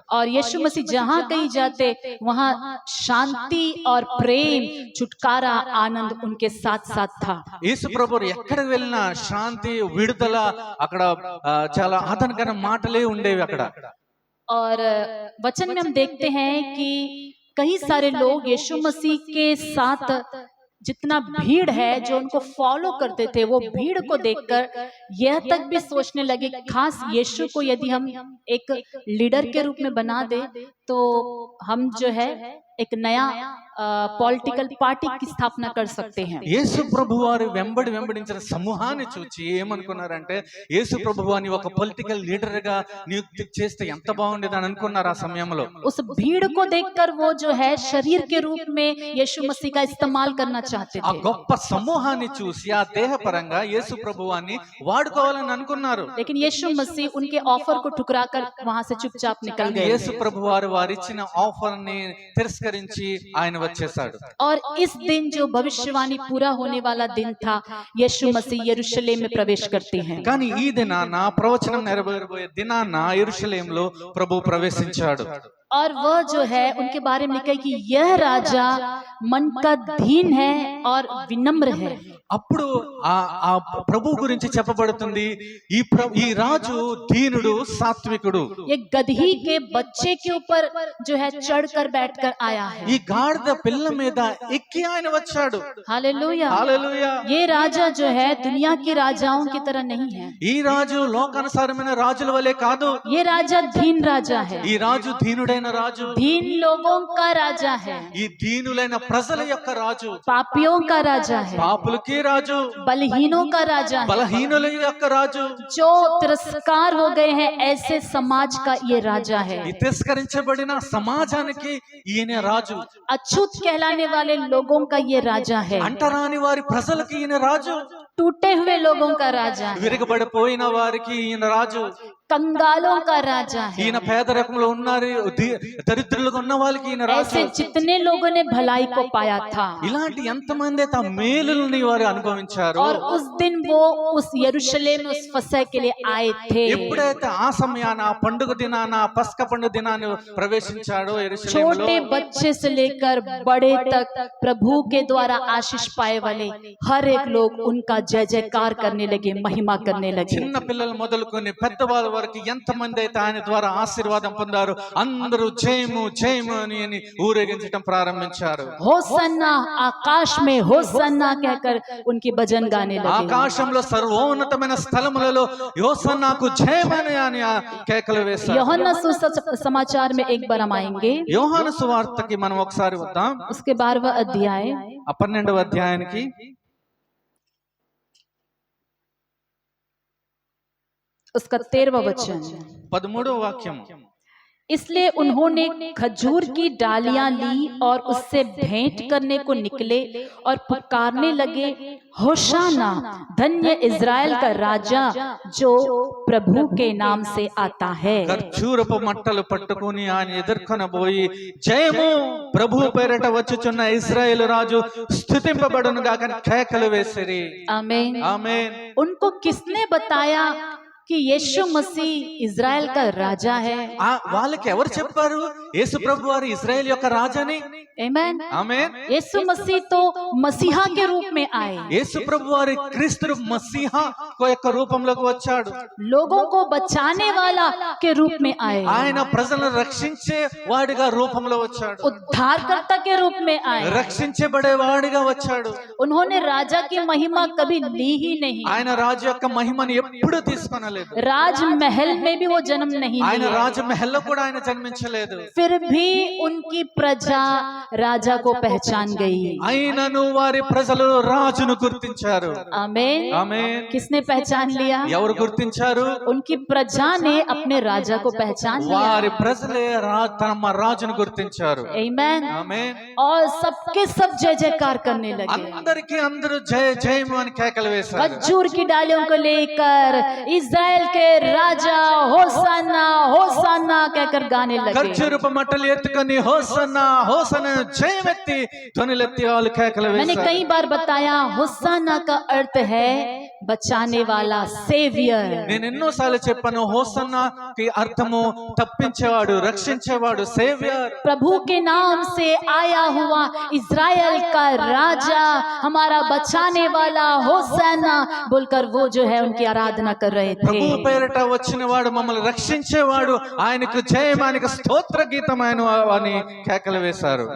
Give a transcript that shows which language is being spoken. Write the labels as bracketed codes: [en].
[hi] और यीशु मसीह जहाँ कहीं जाते वहाँ शांति और प्रेम, छुटकारा, आनंद उनके साथ साथ था। [te] యేసు ప్రభు వారు ఎక్కడికి వెళ్ళినా శాంతి, విడుదల, అక్కడ చాలా ఆదరణకరమైన మాటలే ఉండేవి అక్కడ. [hi] और वचन में हम देखते हैं कि कई सारे लोग यीशु मसीह के साथ जितना भीड़ है जो उनको फॉलो करते थे, वो भीड़ को देखकर यह तक भी सोचने लगे खास यीशु को यदि हम एक लीडर के रूप में बना दे तो हम जो है एक नया पॉलिटिकल पार्टी की स्थापना कर सकते हैं। [te] యేసు ప్రభువారు వెంబడించిన సమూహాన్ని చూచి ఏమనుకున్నారంటే యేసు ప్రభువాని ఒక పొలిటికల్ లీడర్ గా నియుక్తి చేస్తే ఎంత బాగుండేదని అనుకున్నారు ఆ సమయంలో. [hi] उस भीड़ को देखकर वो जो है शरीर के रूप में यीशु मसीह का इस्तेमाल करना चाहते [te] ఆ [hi] थे। [te] గొప్ప సమూహాన్ని చూసి ఆ దేహపరంగా యేసు ప్రభువాన్ని వాడుకోవాలని అనుకున్నారు. [hi] लेकिन यीशु मसीह उनके ऑफर को ठुकराकर वहां से चुपचाप निकल गए। [te] యేసు ప్రభువారు వారిచ్చిన ఆఫర్ ని తిరస్కరించి ఆయన వచ్చేసాడు. [hi] और इस दिन जो भविष्यवाणी पूरा होने वाला दिन था, यीशु मसीह यरूशलेम में प्रवेश करते हैं। [te] కానీ ఈ దినాన ప్రవచనం నెరవేరబోయే దినాన యెరూషలేములో ప్రభు ప్రవేశించాడు. [hi] और वह जो है उनके बारे में लिखा है कि यह राजा मन का दीन है और विनम्र है। [te] అప్పుడు ఆ ప్రభు గురించి చెప్పబడుతుంది, ఈ రాజు దీనుడు, సాత్వికుడు. [hi] ये गदही के बच्चे के ऊपर जो है चढ़कर बैठकर आया है। [te] ఈ గాడిద పిల్ల మీద ఎక్కి ఆయన వచ్చాడు. [hi] हालेलुया। [te] హల్లెలూయా. [hi] ये राजा जो है दुनिया के राजाओं की तरह नहीं है। [te] ఈ రాజు లోకానుసారమైన రాజుల వలె కాదు. [hi] ये राजा दीन राजा है। [te] ఈ రాజు దీనుడైన రాజు, [hi] दीन लोगों का राजा है। [te] ఈ దీనులైన ప్రజల యొక్క రాజు, [hi] पापियों का राजा है। [te] పాపులకి రాజు, [hi] बलहीनों का राजा है। [te] బలహీనుల యొక్క రాజు, [hi] जो तिरस्कार हो गए हैं ऐसे समाज का ये राजा है। [te] ఈ తిరస్కరించబడిన సమాజానికి ఈయన రాజు. [hi] अछूत कहलाने वाले लोगों का ये राजा है। [te] అంటరాని వారి ప్రజలకి ఈయన రాజు. [hi] टूटे हुए लोगों का राजा है। [te] విరగబడిపోయిన వారికి ఈయన రాజు. [hi] कंगालों का राजा है। [te] ఈయన పేదరికంలో ఉన్నారు, దరిద్రులుగా ఉన్న వాళ్ళకి ఈయన రాజు. [hi] ऐसे जितने लोगों ने भलाई को पाया था, [te] ఇలాంటి ఎంతమంది అయితే ఆ మేలుల్ని వారు అనుభవించారు. [hi] और उस दिन वो उस यरूशलेम में उस फसह के लिए आए थे। [te] ఎప్పుడైతే ఆ సమయాన ఆ పండుగ దినాన, పస్క పండుగ దినాన్ని ప్రవేశించాడో యెరూషలేములో, [hi] छोटे बच्चे से लेकर बड़े तक प्रभु के द्वारा आशीष पाए वाले हर एक लोग उनका जय जयकार करने लगे, महिमा करने लगे। [te] చిన్న పిల్లలు మొదలుకొని పెద్దవాళ్ళ వరకు ఎంతమంది అయితే ఆయన ద్వారా ఆశీర్వాదం పొందారు, అందరూ జయము జయము అని ఊరేగించడం ప్రారంభించారు. [hi] होसन्ना, आकाश में होसन्ना कहकर उनकी भजन गाने लगे। [te] ఆకాశంలో సర్వోన్నతమైన స్థలములలో యోసన్నాకు జయమని అని కేకలు వేశారు. [hi] यूहन्ना सुसमाचार में एक बार हम आएंगे, [te] యోహాను సువార్తకి మనం ఒకసారి వద్దాం. [hi] उसके 12वां अध्याय, [te] ఆ 12వ అధ్యాయానికి [hi] उसका 13वां वचन। [te] 13వ వాక్యం. [hi] इसलिए उन्होंने खजूर की डालियां ली और उससे भेंट करने को निकले और पुकारने लगे, होशाना, धन्य इज़राइल का राजा जो प्रभु के नाम से आता है। [te] ఖర్జూరపు మట్టలు పట్టుకుని ఆయన ఎదుర్కొనబోయి, జయము ప్రభు పేరట వచ్చుచున్న ఇశ్రాయేలు రాజు స్తుతింపబడును గాక కేకలు వేసిరి. [hi] आमीन। [te] ఆమేన్. [hi] उनको किसने बताया कि यीशु मसीह इज़राइल का राजा है? [te] వాళ్ళకి ఎవరు చెప్పారు యేసు ప్రభు వారు ఇశ్రాయేల్ యొక్క రాజని? [hi] आमीन। [te] ఆమేన్. [hi] यीशु मसीह तो मसीहा के रूप में आए, [te] యేసు ప్రభు వారి క్రీస్తు మసీహా యొక్క రూపంలోకి వచ్చాడు. [hi] लोगों को बचाने वाला के रूप में आए, [te] ఆయన ప్రజలను రక్షించే వాడిగా రూపంలో వచ్చాడు. [hi] उद्धारकर्ता के रूप में आए। [te] రక్షించబడే వాడిగా వచ్చాడు. [hi] उन्होंने राजा की महिमा कभी ली ही नहीं। [te] ఆయన రాజు యొక్క మహిమను ఎప్పుడూ తీసుకొనలేదు. [hi] राजमहल में भी वो जन्म नहीं [te] ఆయన [hi] लिया। [te] రాజమహల్లో కూడా ఆయన జన్మించలేదు. [hi] फिर भी उनकी प्रजा राजा को पहचान गई। [te] అయినను వారి ప్రజలు రాజును గుర్తించారు. [hi] आमीन। [te] ఆమేన్. [hi] किसने पहचान लिया? [te] ఎవరు గుర్తించారు? [hi] उनकी प्रजा ने अपने राजा को पहचान लिया। [te] వారి ప్రజలే తమ రాజును గుర్తించారు. [hi] आमीन। [te] ఆమేన్. [hi] और सबके सब जय जयकार करने लगे। [te] అందరికీ అందరూ జయ జయము అని కేకలు వేశారు. [hi] खजूर की डालियों को लेकर इज़राइल इज़राइल के राजा होसाना होसाना कहकर गाने लगे। [te] ఖర్జూరపు మట్టలు ఎత్తుకొని హోసన్నా హోసన్నా జయమెత్తి ధ్వనులెత్తి వాళ్ళు కేకలు [hi] मैंने [te] వేశారు. [hi] कई बार बताया होसाना का अर्थ है बचाने वाला, सेवियर। [te] నేను ఎన్నోసార్లు చెప్పాను, హోసన్నాకి అర్థము తప్పించేవాడు, రక్షించేవాడు, సేవియర్. [hi] प्रभु के नाम से आया हुआ इज़राइल का राजा, हमारा बचाने वाला होसाना बोलकर वो जो है उनकी आराधना कर रहे [te] ప్రభు [hi] थे। [te] పేరిట వచ్చిన వాడు, మమ్మల్ని రక్షించేవాడు, ఆయనకు జయం, ఆయనకు స్తోత్ర గీతం ఆయన అని కేకలు వేశారు.